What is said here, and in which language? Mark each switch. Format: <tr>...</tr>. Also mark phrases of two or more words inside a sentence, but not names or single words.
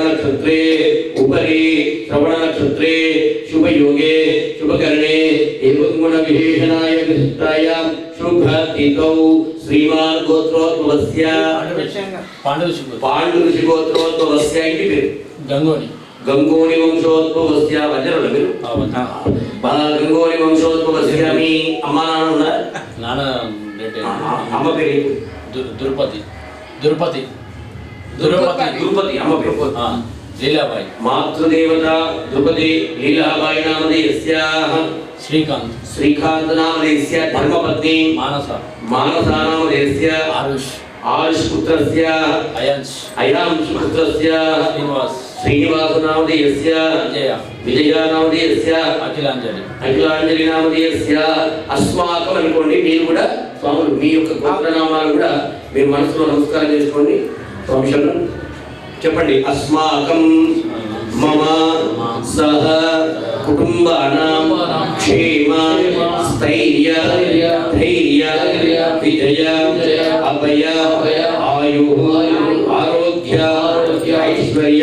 <sa>नक्षत्रे उपरि श्रवण नक्षत्रे शुभ योगे शुभकरणे एवं गुण विशेषणाय विशिष्टायां शुभ तिथौ श्रीमान गोत्रोद्भवस्य पांडु ऋषि गोत्रोद्भवस्य</sa> <te>इंటి పేరు</te> <sa>गंगोनी वंशोद्भवस्य</sa> <te>వజ్రల పేరు</te> <sa>गंगोनी वंशोद्भवस्य</sa> <te>మీ అమ్మ నాన్న ఉన్నారు నాన్న అమ్మ పేరు ద్రుపది అమ్మ పేరు లీలాబాయి</te> <sa>మాతృదేవత ద్రుపది లీలాబాయి నామధేయస్యాః श्रीकांत नामधेयस्य धर्मपत्नी मानसा नामधेयस्य आरुष पुत्रस्य अयांश पुत्रस्य श्रीनिवास नामधेयस्य विजय नामधेयस्य अखिलांजलि नामधेयस्य अस्माकं</sa> <te>అనుకోండి మీరు కూడా స్వాములు మీ యొక్క గోత్రనామాలు కూడా మీరు మనసులో నమస్కారం చేసుకోండి స్వామిషను చెప్పండి</te> <sa>अस्माकं मम सह कुटुंबानां क्षेम स्थैर्य धैर्य विजय अभय आयुः आरोग्य ऐश्वर्य</sa>